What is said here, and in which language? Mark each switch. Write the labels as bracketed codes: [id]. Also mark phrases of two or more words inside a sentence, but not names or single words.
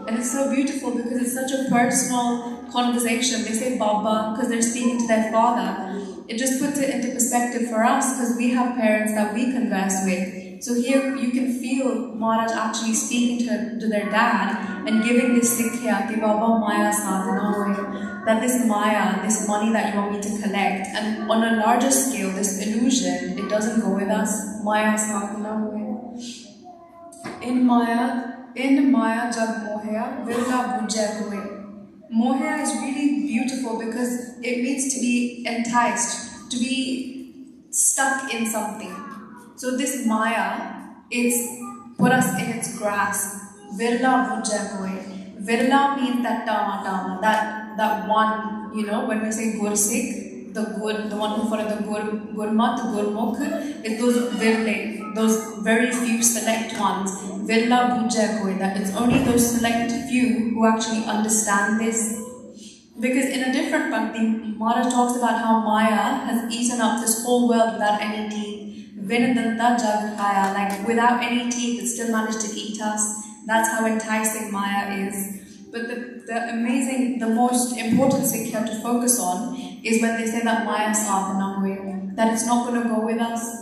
[en] And it's so beautiful because it's such a personal conversation. They say Baba because they're speaking to their father. It just puts it into perspective for us because we have parents that we converse with. So here you can feel Maharaj actually speaking to their dad and giving this sikhya, [pa] ਕਿ ਬਾਬਾ ਮਾਇਆ ਸਾਥਿ ਨ ਹੋਇ, [en] that this Maya, this money that you want me to collect, and on a larger scale, this illusion, it doesn't go with us. [pa] ਮਾਇਆ ਸਾਥਿ ਨ ਹੋਇ. ਇਨ ਮਾਇਆ ਜਗ ਮੋਹਿਆ, ਵਿਰਲਾ ਬੁਝਿਆ ਹੋਇ. [en] Moha is really beautiful because it means to be enticed, to be stuck in something. So this Maya, it's put us in its grasp. [pa] ਵਿਰਲਾ ਬੁਝਿਆ ਹੋਇ. [en] Virla means that tama, that one, when we say gursik, the one who followed the gurmat, gurmukh, it's those virle, those very few select ones. [pa] ਵਿਰਲਾ ਬੁਝਿਆ ਹੋਇ, [en] that it's only those select few who actually understand this. Because in a different Bhakti, Maharaj talks about how Maya has eaten up this whole world without any teeth. [pa] ਵਿਨਾਦੰਤਾ ਜਘਾਇਆ, [en] like without any teeth, it still managed to eat us. That's how enticing Maya is. But the most important sikhya to focus on is when they say that [pa] ਮਾਇਆ ਸਾਥਿ ਨ ਹੋਇ, [en] that it's not going to go with us.